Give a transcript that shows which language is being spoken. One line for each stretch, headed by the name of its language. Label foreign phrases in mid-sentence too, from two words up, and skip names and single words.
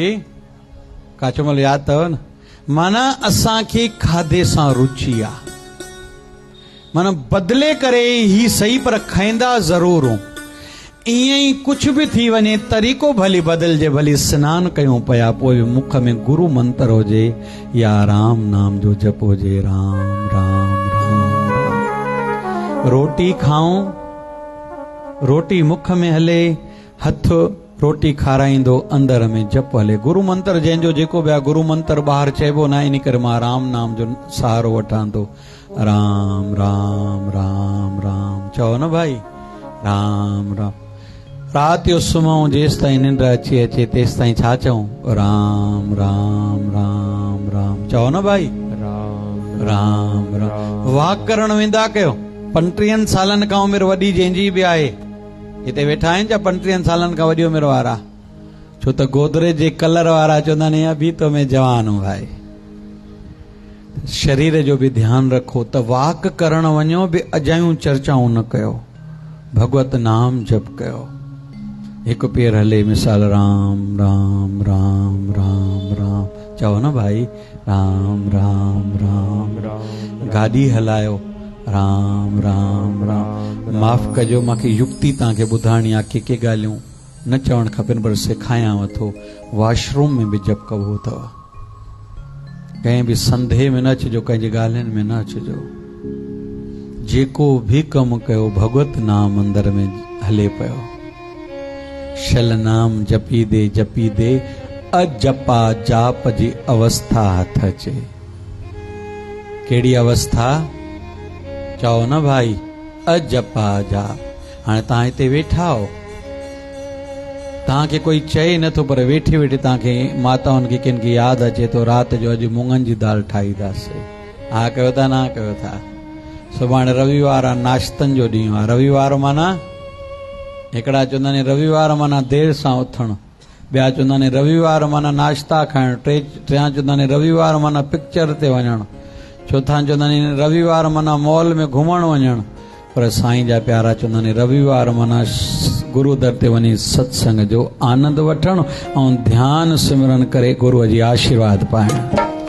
Sindhi: काचोमल यादि अथव न? माना असांखे खाधे सां रुचि आहे, माना बदिले करे ही सही पर खाईंदा ज़रूर हूं। ईअं ई
Hindi: कुछ भी
Sindhi: थी वञे, तरीक़ो भली बदिलजे, भली सनानु कयूं पिया, पोइ मुख में गुरु मंत्र हुजे या राम नाम जो जप हुजे, राम राम राम राम। रोटी खाऊं, रोटी मुख में हले, हथ रोटी खाराईंदो, अंदर में जप हले। गुरु मंत्र जंहिंजो जेको बि आहे, गुरु मंत्र ॿाहिरि चइबो न, इन करे मां राम नाम जो सहारो वठां थो। राम राम राम राम चओ न भाई, राम राम। राति जो सुम्हूं, जेसि ताईं निंड अचे तेसि ताईं छा चऊं? राम राम राम राम चओ न भाई, राम राम राम। वाक करण वेंदा कयो। 35 सालनि खां उमिरि वॾी जंहिंजी बि आहे, हिते वेठा आहिनि छा 35 सालनि खां वॾी उमिरि वारा? छो त गोदरेज जे कलर वारा चवंदा आहिनि
Hindi: अभी तो मैं जवान हूं भाई।
Sindhi: शरीर जो भी ध्यान रखो। त वाक करण वञो बि अजायूं चर्चाऊं न कयो, भगवत नाम जप कयो। एक पेर हले, मिसाल राम राम राम राम राम चओ न भाई, राम राम राम राम। गाड़ी हलायो, राम राम राम। माफ़ कजो, मूंखे युक्ति तव्हांखे ॿुधाइणी आहे, के ॻाल्हियूं न चवणु खपनि, पर सेखारियांव थो। वॉशरूम में बि जप कबो अथव, कंहिं बि संदेह में न अचिजो, कंहिंजी ॻाल्हियुनि में न अचिजो। जेको भी कमु कयो, भगवत नाम अंदर में हले पियो। शल नाम जपी दे अजपा जाप जी अवस्था हथ अचे। कहिड़ी अवस्था चओ न भाई? अजपा जाप। हाणे तव्हां हिते वेठा हो, तव्हांखे कोई चए नथो, पर वेठे वेठे तव्हांखे माताउनि खे किन खे यादि अचे थो, राति जो अॼु मुङनि जी दाल ठाहींदासीं। हा कयो था, ना कयो था? सुभाणे रविवार आहे, नाश्तनि जो ॾींहुं आहे। रविवार माना हिकिड़ा चवंदा आहिनि रविवार माना देरि सां उथणु, ॿिया चवंदा आहिनि रविवार माना नाश्ता खाइणु, टियां चवंदा आहिनि रविवार माना पिक्चर ते वञणु, चौथा चवंदा आहिनि रविवार माना मॉल में घुमणु वञणु। पर साईं जा प्यारा चवंदा आहिनि रविवार माना गुरु दर ते वञी सत्संग जो आनंद वठणु ऐं ध्यानु सिमरन करे गुरूअ जी आशीर्वाद पाइणु।